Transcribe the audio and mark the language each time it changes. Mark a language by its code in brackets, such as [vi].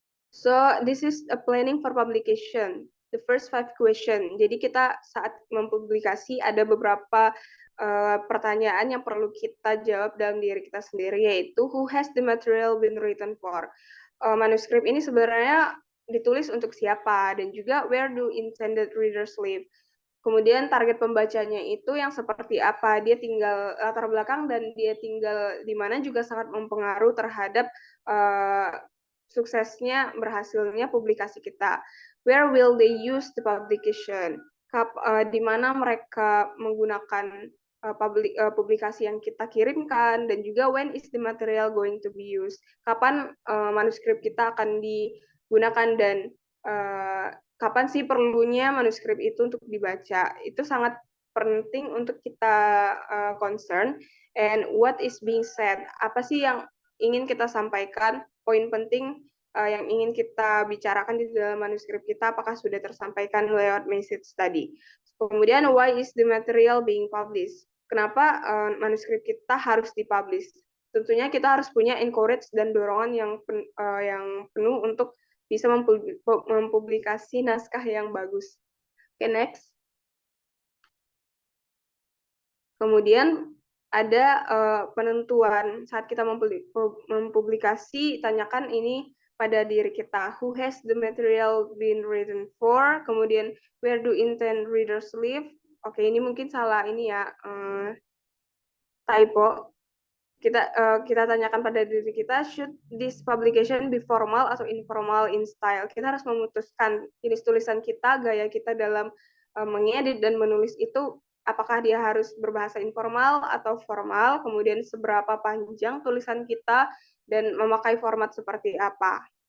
[en] So, this is a planning for publication. The first 5 question. [id] Jadi kita saat mempublikasi ada beberapa pertanyaan yang perlu kita jawab dalam diri kita sendiri, yaitu [en] who has the material been written for? [id] Manuskrip ini sebenarnya ditulis untuk siapa, dan juga [en] where do intended readers live? [id] Kemudian target pembacanya itu yang seperti apa, dia tinggal latar belakang dan dia tinggal di mana juga sangat mempengaruhi terhadap suksesnya, berhasilnya publikasi kita. [en] Where will they use the publication? [id] Di mana mereka menggunakan publikasi yang kita kirimkan, dan juga [en] when is the material going to be used? [id] Kapan manuskrip kita akan digunakan, dan kapan sih perlunya manuskrip itu untuk dibaca? Itu sangat penting untuk kita concern. [en] And what is being said? [id] Apa sih yang ingin kita sampaikan? Poin penting yang ingin kita bicarakan di dalam manuskrip kita, apakah sudah tersampaikan lewat message tadi? Kemudian, [en] why is the material being published? [id] Kenapa manuskrip kita harus dipublish? Tentunya kita harus punya encourage dan dorongan yang penuh untuk bisa mempublikasi naskah yang bagus. Oke, next. Kemudian ada penentuan saat kita mempublikasi, tanyakan ini pada diri kita. [en] Who has the material been written for? [id] Kemudian, [en] where do intend readers live? [id] Oke, ini mungkin salah ini ya, typo. Kita tanyakan pada diri kita, [en] should this publication be formal [id] atau [en] informal in style? [id] Kita harus memutuskan jenis tulisan kita, gaya kita dalam mengedit dan menulis itu, apakah dia harus berbahasa informal atau formal, kemudian seberapa panjang tulisan kita, dan memakai format seperti apa.